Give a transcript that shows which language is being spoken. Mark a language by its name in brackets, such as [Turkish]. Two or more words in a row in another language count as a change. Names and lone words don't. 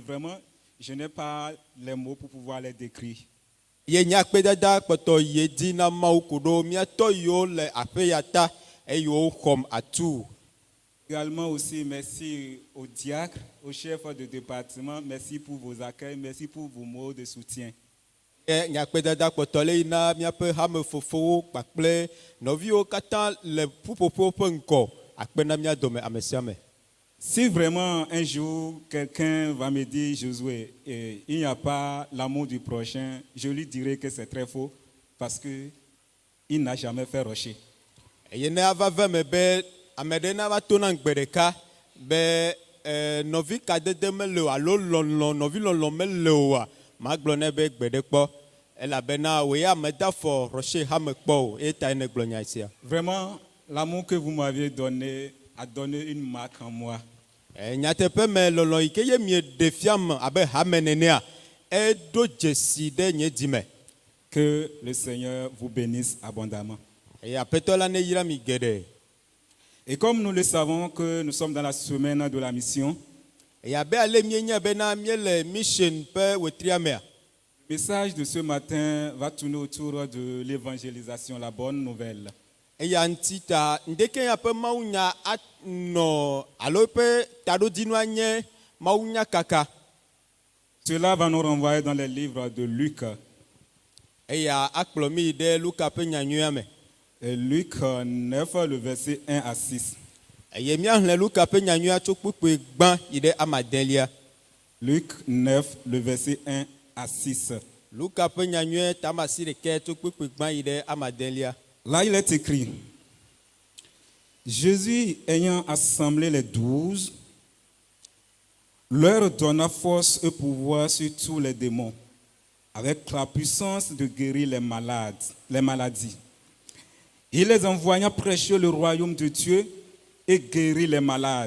[French] Vraiment, je n'ai pas les mots pour pouvoir les décrire. [Ewe] Ye nya kpedada kpɔtɔ ye di na Mawu ku ɖo míatɔ yiwo le aƒe ya ta eye wo xɔm atu. [French] Également aussi, merci aux diacres, aux chefs de département, merci pour vos accueils, merci pour vos mots de soutien. [Ewe] Ye nya kpedada kpɔtɔ le yi na míaƒe hame fofowo kpakple nɔviwo katã le ƒuƒoƒo ƒe ŋkɔ akpe na mía dome ame sia ame. [French] Si vraiment un jour quelqu'un va me dire, Josué, il n'y a pas l'amour du prochain, je lui dirai que c'est très faux parce qu'il n'a jamais fait rocher. [Ewe] Eye ne ava ve me be ame ɖe na va to na gbe ɖeka be nɔvi kadede mele o alo lɔlɔ nɔvi lɔlɔ mele oa magblɔ nɛ be gbe ɖe kpɔ elabena wòye ame da fɔ rɔse hame kpɔ o eye ta ne gblɔ nya sia. [French] Vraiment, l'amour que vous m'aviez donné a donné une marque en moi. [Ewe] Nyateƒe me lɔlɔ yi ke ye mie ɖe fiam abe hame nenea eɖo dzesi ɖe nye dzi me. [French] Que le Seigneur vous bénisse abondamment. [Ewe] Eye aƒetɔ la ne yra mi geɖe. [French] Et comme nous le savons que nous sommes dans la semaine de la mission, [Ewe] Eye abe ale mienye bena miele mission ƒe wetria mea. [French] le message de ce matin va tourner autour de l'évangélisation, la bonne nouvelle. [Ewe] Eya ŋuti ta ndeke ya ƒe mawunya anɔ alo ƒe taɖodzinua nye mawunya kaka. [French] Cela va nous renvoyer dans les livres de Luc. [Ewe] Eya akplɔ mi yi ɖe Luka ƒe nyanyuia me. [French] Et Luc 9, le verset 1 à 6. [Ewe] Eye míaxlẽ Luka ƒe nyanyuia tso kpukpui gbã yi ɖe amadelia. [French] Luc 9, le verset 1 à 6. [Ewe] Luka ƒe nyanyuia tamasi ɖeke tso kpukpui gbã yi ɖe amadelia. [French] Là, il est écrit, Jésus ayant assemblé les 12, leur donna force et pouvoir sur tous les démons, avec la puissance de guérir les maladies. Il les envoya prêcher le royaume de Dieu et guérir les malades.